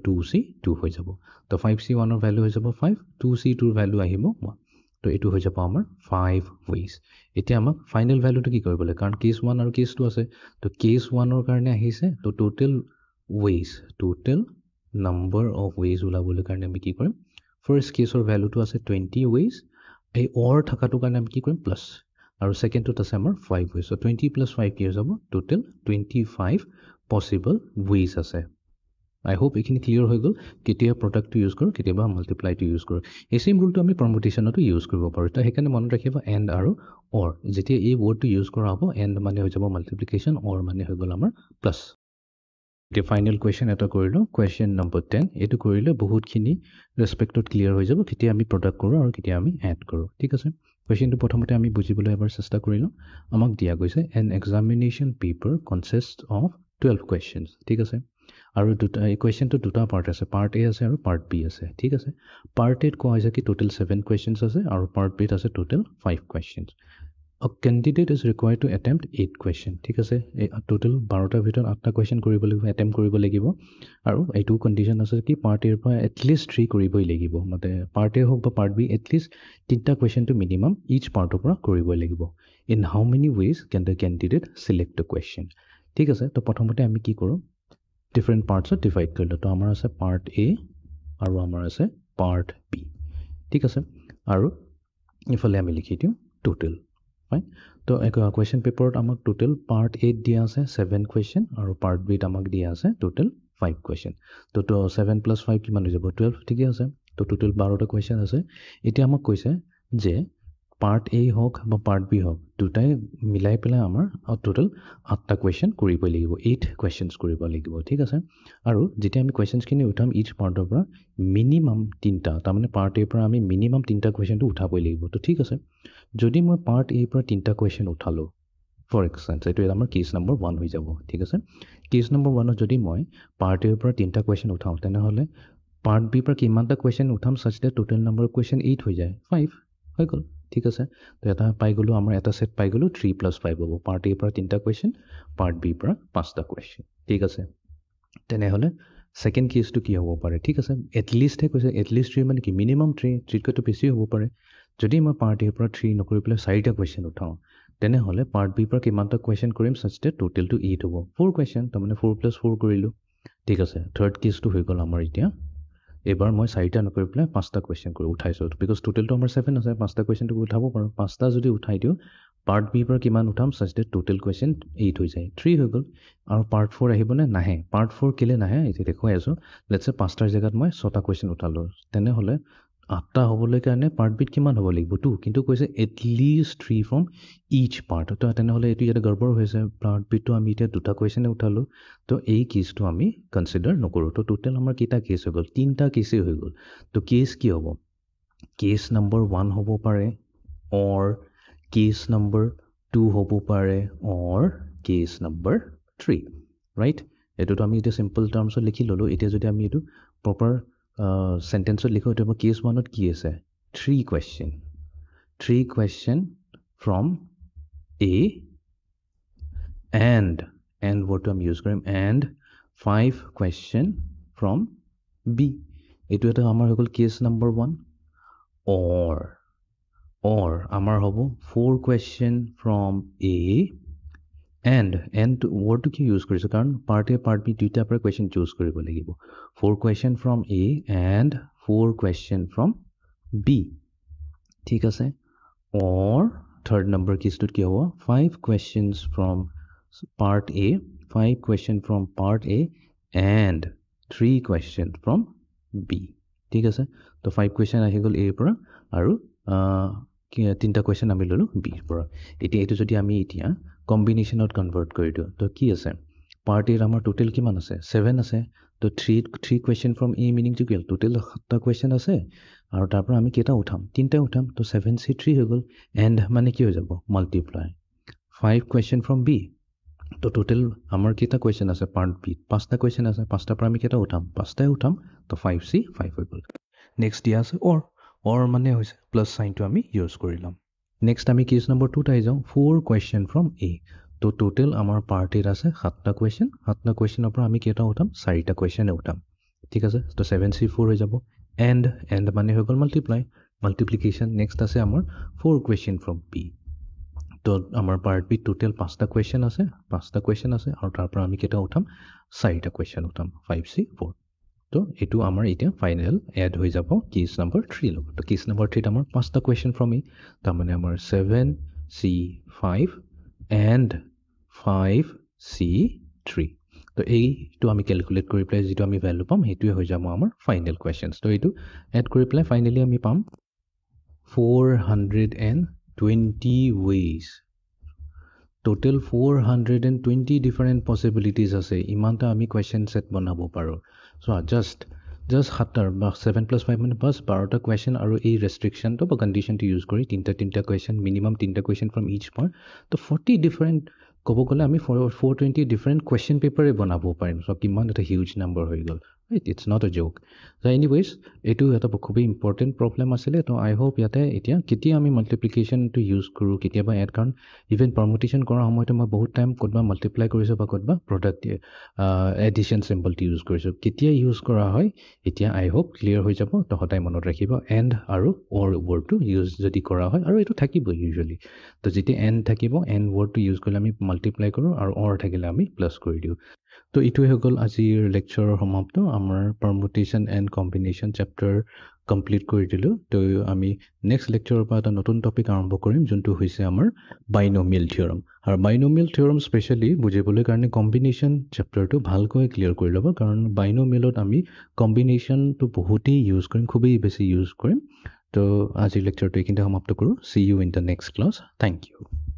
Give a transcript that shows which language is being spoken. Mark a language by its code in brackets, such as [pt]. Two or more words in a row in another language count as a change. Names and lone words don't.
[as] 2C2 হৈ যাব তো 5C1ৰ ভেলু হৈ যাব 5 2C2ৰ ভেলু আহিব 1 তো এইটো হৈ যাব আমাৰ 5 ৱেজ এতিয়া আমাক ফাইনেল ভেলুটো কি কৰিব লাগে কাৰণ কেছ 1 আৰু কেছ 2 আছে তো কেছ 1ৰ কাৰণে আহিছে তো [en] total number of ways [as] ওলাবলৈ কাৰণে আমি কি কৰিম [en] first caseৰ [as] ভ্যালুটো আছে 20 ways এই অৰ থাকাটো কাৰণে আমি কি কৰিম প্লাছ আৰু সেকেন্ডটোত আছে আমাৰ 5 ways [en] so 20 plus 5 [as] কি হৈ যাব [en] total 25 possible ways [as] আছে [en] I hope [as] এখিনি ক্লিয়াৰ হৈ গল কেতিয়া প্ৰডাক্টটো ইউজ কৰো কেতিয়াবা মাল্টিপ্লাইটো ইউজ কৰো এই [en] same ruleটো [as] আমি পাৰমুটেশনতো ইউজ কৰিব পাৰো তা হেকানে মনত ৰাখিবা এন্ড আৰু অৰ যেতিয়া এই ৱৰ্ডটো ইউজ কৰা হ'ব এন্ড মানে হৈ যাব মাল্টিপ্লিকেশন অৰ মানে হৈ গল আমাৰ প্লাছ [en] The final question [as] এটা কৰিলো [en] question number 10 [as] এটো কৰিলে বহুতখিনি ৰেসপেক্টত ক্লিয়াৰ হৈ যাব কেতিয়া আমি প্ৰডাক্ট কৰো আৰু কেতিয়া আমি এড কৰো ঠিক আছে কোৱেশ্চনটো প্ৰথমতে আমি বুজিবলৈ এবাৰ চেষ্টা কৰিলো আমাক দিয়া গৈছে [en] an examination paper consists of 12 questions [as] ঠিক আছে আৰু দুটা এই কোৱেশ্চনটো দুটা পাৰ্ট আছে পাৰ্ট A আছে আৰু পাৰ্ট B আছে ঠিক আছে পাৰ্ট A কোৱা হৈছে কি [en] total 7 questions [as] আছে আৰু পাৰ্ট B আছে [en] total 5 questions A candidate is required to attempt 8 question [as] ঠিক আছে টোটাল 12টাৰ ভিতৰত 8টা কোৱেশ্চন কৰিব লাগিব attempt কৰিব লাগিব আৰু এইটো কন্ডিশন আছে কি পাৰ্ট A পৰা [en] at least 3 [as] কৰিবই লাগিব মানে পাৰ্ট A হক বা পাৰ্ট B at least 3টা কোৱেশ্চন টু মিনিমাম each পাৰ্টৰ পৰা কৰিবই লাগিব [en] in how many ways can the candidate select the question [as] ঠিক আছে তো প্ৰথমতে আমি কি কৰো [en] different parts of divide [as] কৰিলো তো আমাৰ আছে part A আৰু আমাৰ আছে part B ঠিক আছে আৰু ইফালে আমি লিখি দিও [en] total right [as] তো [en] question paper [as] আমাক total part A দিয়া আছে 7 question আৰু part B আমাক দিয়া আছে total 5 question তো 7 plus 5 কিমান হৈ যাব 12 ঠিক আছে তো total 12টা question আছে এতিয়া আমাক কৈছে যে part A হক বা part B হক দুটাই মিলাই পেলাই আমাৰ total 8টা question কৰিব লাগিব 8 questions কৰিব লাগিব ঠিক আছে আৰু যেতিয়া আমি questions খিনি উঠাম each পাৰ্টৰ পৰা মিনিমাম 3টা তাৰ মানে part A পৰা আমি মিনিমাম 3টা question টো উঠাবই লাগিব তো ঠিক আছে যদি মই part A পৰা 3টা question উঠালো [en] for example [as] এটো আমাৰ [en] case number 1 [as] হৈ যাব ঠিক আছে [en] case number 1 [as] যদি মই part A পৰা 3টা question উঠাও তেনে হলে part B পৰা কিমানটা question উঠাম [en] such that total number of question 8 [as] হৈ যায় 5 হৈ গল ঠিক আছে তো এটা পাই গলো আমাৰ এটা সেট পাই গলো 3 + 5 হ'ব পাৰ্ট A পৰা 3টা কোৱেশ্চন পাৰ্ট B পৰা 5টা কোৱেশ্চন ঠিক আছে তেনে হলে সেকেন্ড কেছটো কি হ'ব পাৰে ঠিক আছে [en] at least [as] হে কৈছে [en] at least [as] 3 মানে কি মিনিমাম 3 কৈতো বেছি হ'ব পাৰে যদি মই পাৰ্ট A পৰা 3 নকৰি পেলাই 4টা কোৱেশ্চন উঠাও তেনে হলে পাৰ্ট B পৰা কিমানটা কোৱেশ্চন কৰিম [en] such that [as] টোটেলটো 8 হ'ব 4 কোৱেশ্চন তাৰ মানে 4 + 4 কৰিলো ঠিক আছে থাৰ্ড কেছটো হৈ গল আমাৰ এতিয়া এবাৰ মই 4টা নকৰি পেলাই 5টা কোৱেশ্চন কৰি উঠাইছো বিকজ টোটেলটো আমাৰ 7 আছে 5টা কোৱেশ্চনটো উঠাব পাৰো 5টা যদি উঠাই দিও পাৰ্ট B পৰা কিমান উঠাম [en] such that total question 8 [as] হৈ যায় 3 হৈ গল আৰু পাৰ্ট 4 আহিবনে নাহে পাৰ্ট 4 কেলে নাহে এতিয়া দেখুৱাই আছো [en] let's say [as] 5টাৰ জায়গাত মই 6টা কোৱেশ্চন উঠালো তেনে হলে 8টা হ'বলৈ কাৰণে পাৰ্ট B কিমান হ'ব লাগিব 2 কিন্তু কৈছে [en] at least 3 from each part [as] তো তেনে হলে এটো ইয়াতে গড়বড় হৈছে পাৰ্ট B তো আমি এতিয়া দুটা কোৱেশ্চন উঠালো তো এই কেছটো আমি কনসিডাৰ নকৰো তো টোটাল আমাৰ কিটা কেছ হৈ গল 3টা কেছে হৈ গল তো কেছ কি হ'ব [en] case number 1 [as] হ'ব পাৰে or [en] case number 2 [as] হ'ব পাৰে or [en] case number 3 [as] ৰাইট এটোটো আমি এটা [en] simple termsত [as] লিখি ললো এতিয়া যদি আমি এটো [en] proper sentenceত [as] লিখো তো কেছ 1ত কি আছে 3 [en] question from A and what to use কৰিম and 5 question from B [as] এটো এটা আমাৰ হৈ গল কেছ নম্বৰ 1 [en] or [as] আমাৰ হ'ব [en] 4 question from A and word to [as] কি ইউজ কৰিছো কাৰণ পাৰ্ট A পাৰ্ট B দুইটা পৰা question চুজ কৰিব লাগিব [en] 4 question from A and 4 question from B [as] ঠিক আছে or [en] third number [as] কেছটোত কি হ'ব [en] 5 questions from part A 5 question from part A and 3 question from B [as] ঠিক আছে তো 5 question আহি গল A পৰা আৰু তিনটা কোৱেশ্চন আমি ললো B পৰা এতিয়া এটো যদি আমি এতিয়া কম্বিনেশনত কনভাৰ্ট কৰি দিও তো কি আছে পাৰ্ট A আমাৰ টোটাল কিমান আছে 7 আছে তো 3 [en] question from A meaning to kill total [as] 7টা কোৱেশ্চন আছে আৰু তাৰ পৰা আমি কেটা উঠাম তিনটা উঠাম তো 7C3 হৈ গল এন্ড মানে কি হৈ যাব মাল্টিপ্লাই 5 [en] question from B [as] তো টোটাল আমাৰ কেটা কোৱেশ্চন আছে পাৰ্ট B 5টা কোৱেশ্চন আছে 5টা পৰা আমি কেটা উঠাম 5টাই উঠাম তো 5C5 হৈ গল নেক্সট দিয়া আছে or মানে হৈছে প্লাস সাইনটো আমি ইউজ কৰিলাম নেক্সট আমি [en] case number 2 [as] টাই যাও [en] 4 question from A [as] তো টোটাল আমাৰ পাৰ্ট A আছে 7টা কোৱেশ্চনৰ পৰা আমি কেটা উঠাম 4টা কোৱেশ্চন উঠাম ঠিক আছে তো 7C4 হৈ যাব and মানে হৈ গল মাল্টিপ্লিকেশন নেক্সট আছে আমাৰ [en] 4 question from B [as] তো আমাৰ পাৰ্ট B টোটাল 5টা কোৱেশ্চন আছে আৰু তাৰ পৰা আমি কেটা উঠাম 4টা কোৱেশ্চন উঠাম 5C4 তো এইটো আমাৰ এতিয়া [en] final add [as] হৈ যাব [en] case number 3 [as] লগত তো [en] case number 3 [as] আমাৰ পাঁচটা [en] question from E [as] তাৰমানে আমাৰ 7C5 এণ্ড 5C3 তো এইটো আমি কেলকুলেট কৰি পেলাই যিটো আমি ভেলু পাম সেইটোৱে হৈ যাব আমাৰ [en] final questions [as] তো এইটো এড কৰি পেলাই ফাইনেলি আমি পাম [en] 420 ways total 420 different possibilities [as] আছে ইমানটা আমি [en] question set [as] বনাব পাৰো [en] so just 7 plus 5 [as] মানে বাস 12টা question আৰু এই [en] restriction to [as] বা [en] condition to use [as] কৰি তিনটা [en] question minimum [as] তিনটা [en] question from each point [as] তো 40 different ক'ব গ'লে আমি [en] 420 different question paper [as] বনাব পাৰিম so কিমান এটা [en] huge number [as] হৈ গ'ল [en] right it's not a joke so anyways [as] এটো এটা খুবই [en] important problem [as] আছিলে তো [en] I hope [as] ইয়াতে এতিয়া কেতিয়া আমি [en] multiplication to [as] use কৰো কেতিয়াবা add কাৰণ [en] even permutation [as] কৰাৰ সময়তে মই বহুত টাইম কোডবা multiply কৰিছো বা কোডবা [en] product addition symbol to use [as] কৰিছো কেতিয়া use কৰা হয় এতিয়া [en] I hope clear [as] হৈ যাব তহতাই মনত ৰাখিব and আৰু [en] or word to use [as] যদি কৰা হয় আৰু এটো থাকিব usually তো যেতিয়া and থাকিব [en] and word to use [as] কৰিলে আমি multiply কৰো আৰু or থাকিলে আমি plus কৰি দিও তো ইটোৱে হৈ গ'ল আজিৰ লেকচাৰৰ সমাপ্ত আমাৰ [en] permutation and combination chapter complete [as] কৰি দিলোঁ তো আমি [en] next lectureৰ [as] পৰা এটা নতুন টপিক আৰম্ভ কৰিম যোনটো হৈছে আমাৰ [en] binomial theorem [as] আৰু [en] binomial theorem [as] স্পেচিয়েলি বুজিবলৈ কাৰণে [en] combination chapterটো [as] ভালকৈ ক্লিয়াৰ কৰি ল'ব কাৰণ বাইনমিয়েলত আমি কম্বিনেশ্যনটো বহুতেই ইউজ কৰিম খুবেই বেছি ইউজ কৰিম তো আজিৰ লেকচাৰটো এইখিনিতে সমাপ্ত কৰোঁ [en] see you in the next class thank you